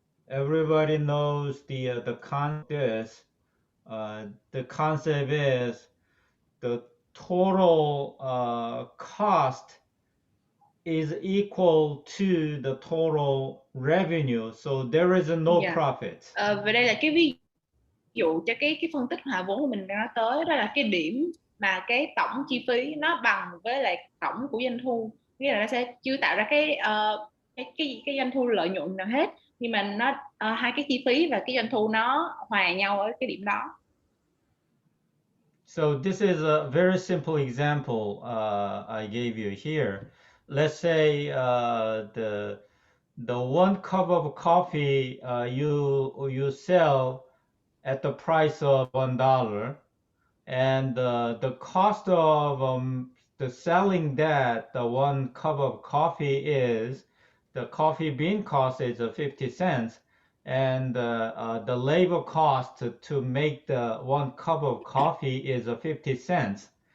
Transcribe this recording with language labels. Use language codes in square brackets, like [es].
[en] Everybody knows the concept is the concept is the total cost is equal to the total revenue, so there is no profit. [vi] Và đây là cái ví dụ cho cái phân tích hòa vốn của mình nói tới, đó là cái điểm mà cái tổng chi phí nó bằng với lại tổng của doanh thu, nghĩa là nó sẽ chưa tạo ra cái doanh thu lợi nhuận nào hết, nhưng mà nó hai cái chi phí và cái doanh thu nó hòa nhau ở cái điểm đó. [en] So this is a very simple example I gave you here. Let's say the one cup of coffee you sell at the price of $1, and the cost of the selling that the one cup of coffee is, the coffee bean cost is 50 cents, and the labor cost to make the one cup of coffee is 50 cents.